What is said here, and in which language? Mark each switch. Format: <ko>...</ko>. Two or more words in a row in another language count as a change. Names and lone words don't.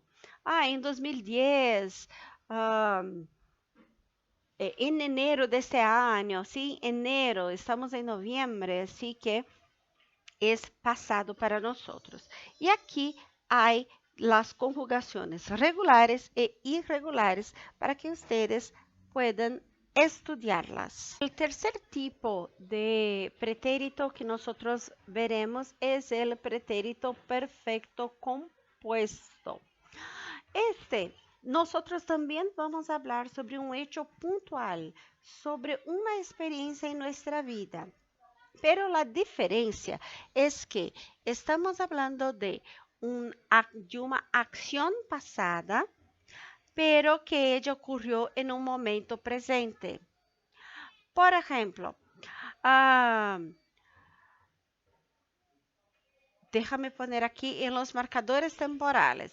<pt>Em 2010, em enero deste ano, sim, enero, estamos em novembro, assim que é passado para nós. E aqui há as conjugações regulares e irregulares para que vocês</pt> <es>puedan estudiarlas.</es> <pt>O terceiro tipo de pretérito que nós veremos é o pretérito</pt> <es>perfecto compuesto.</es> <pt>Nós também vamos falar sobre um</pt> <es>hecho puntual,</es> <pt>sobre uma experiência em nossa vida.</pt> <es>Pero la diferencia es que estamos hablando de una acción pasada, pero que ella ocurrió en un momento presente. Por ejemplo, déjame poner aquí en los marcadores temporales.</es>